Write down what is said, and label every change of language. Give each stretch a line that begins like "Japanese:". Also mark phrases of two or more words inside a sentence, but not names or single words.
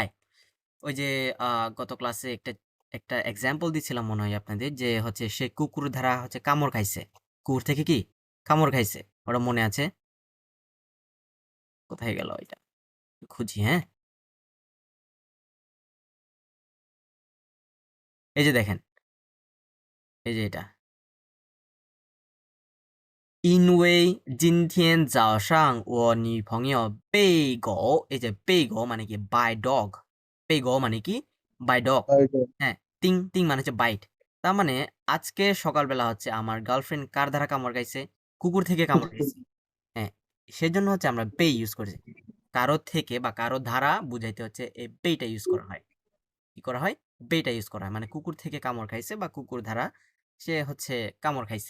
Bangla: ওই যে গত ক্লাসে একটা একটা এক্সাম্পল দিছিলাম মনে হয় আপনাদের, যে হচ্ছে সে কুকুর দ্বারা হচ্ছে কামড় খাইছে, কুকুর থেকে কি কামড় খাইছে, ওটা মনে আছে? কোথায় গেল এটা, খুঁজি, হ্যাঁ এই যে দেখেন, এই যে এটা,
Chinese: 因为今天早上我女朋友被狗，
Bangla: এই যে
Chinese: 被狗
Bangla: মানে কি
English: by dog,
Chinese: 被狗
Bangla: মানে কি
English: by dog,
Bangla: হ্যাঁ তিং তিং মানে হচ্ছে বাইট। তার মানে আজকে সকালবেলা হচ্ছে আমার গার্লফ্রেন্ড কার দ্বারা কামড় খাইছে, কুকুর থেকে কামড় খাইছে। হ্যাঁ, সেজন্য হচ্ছে আমরা পে ইউজ করেছি। কারো থেকে বা কারো দ্বারা বুঝাইতে হচ্ছে এই পেটা ইউজ করা হয়। কি করা হয়, বেটা ইউজ করা হয়, মানে কুকুর থেকে কামড় খাইছে বা কুকুর দ্বারা সে হচ্ছে কামড় খাইছে।